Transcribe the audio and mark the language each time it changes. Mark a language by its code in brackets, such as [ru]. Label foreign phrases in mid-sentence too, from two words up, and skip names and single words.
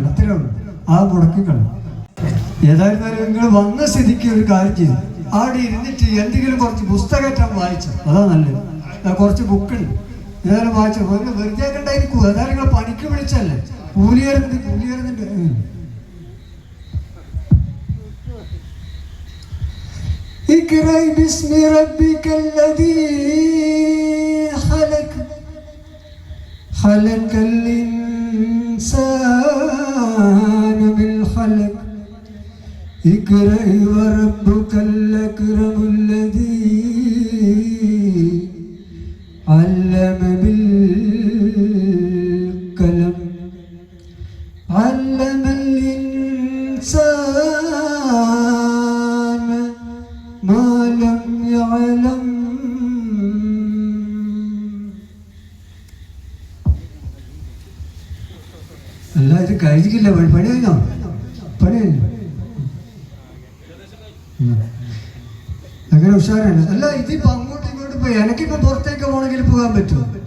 [ml] അത്രേ ഉള്ളൂ, ആ മുടക്കിക്കളി. ഏതായിരുന്നാലും നിങ്ങൾ വന്ന സ്ഥിതിക്ക് ഒരു കാര്യം ചെയ്തു. അവിടെ ഇരുന്നിട്ട് എന്തെങ്കിലും കുറച്ച് പുസ്തകമായിട്ടാണ് വായിച്ചത്. അതാ നല്ലത്. കുറച്ച് ബുക്കുണ്ട്, ഏതായാലും വായിച്ചു. വെറുതെ ഉണ്ടായിരിക്കും. ഏതായാലും നിങ്ങൾ പണിക്ക് വിളിച്ചല്ലേ, കൂലിയേറുന്നുണ്ട്. [ar] اقرأ باسم ربك الذي خلق الإنسان من خلق اقرأ وربك الأكرم الذي علم بالقلم علم الإنسان ما لم يعلم. [ml] അല്ല ഇത് കഴിച്ചില്ല. പണി കഴിഞ്ഞോ? പണി കഴിഞ്ഞു. അങ്ങനെ ഉഷാറാണ്. അല്ല ഇതിപ്പോ അങ്ങോട്ടും ഇങ്ങോട്ടും പോയി എനിക്കിപ്പോ പുറത്തേക്ക് പോകണമെങ്കിൽ പോകാൻ പറ്റുമോ?